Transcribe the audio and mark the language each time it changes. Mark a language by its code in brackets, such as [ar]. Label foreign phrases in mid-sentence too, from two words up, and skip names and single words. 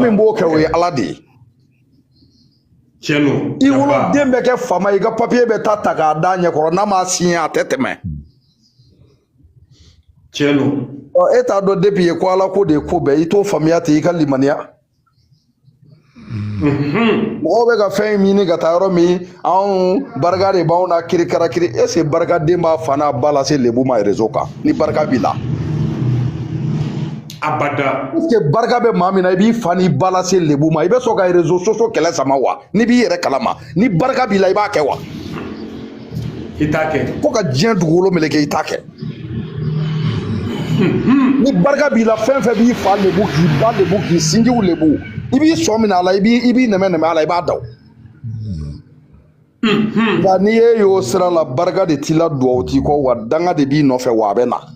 [bm] wa min b'o kɛ o ye ala de ye i woloden bɛ kɛ faama i ka papier bɛ ta k'a d'a ɲɛkɔrɔ n'a ma signé a tɛ tɛmɛ e t'a dɔn depuis ye ko ala ko de ye ko bɛɛ i t'o faamuya ten i ka limaniya mɔgɔw bɛ ka fɛn ɲini ka taa yɔrɔ min anw barika de b'anw na kirikara kiri [fr] est ce que [bm] barikaden b'a fa n'a ba lase lebu ma réseau kan ni barika b'i la abada [fr] est ce que [bm] barika bɛ maa min na i b'i fa n'i ba lase lebu ma i bɛ sɔn ka réseau soso kɛlɛ sama wa n'i b'i yɛrɛ kalama ni barika b'i la i b'a kɛ wa i t'a kɛ fo ka diɲɛ dugukolo meleke i t'a kɛ ni barika b'i la fɛn fɛn b'i fa lebu k'i ba lebu k'i sinjiw lebu i b'i sɔn min a la i b'i nɛmɛ a la i b'a daw nka n'i ye y'o sira la barika de t'i la duwawu t'i kɔ wa danga de b'i nɔfɛ wa a bɛ na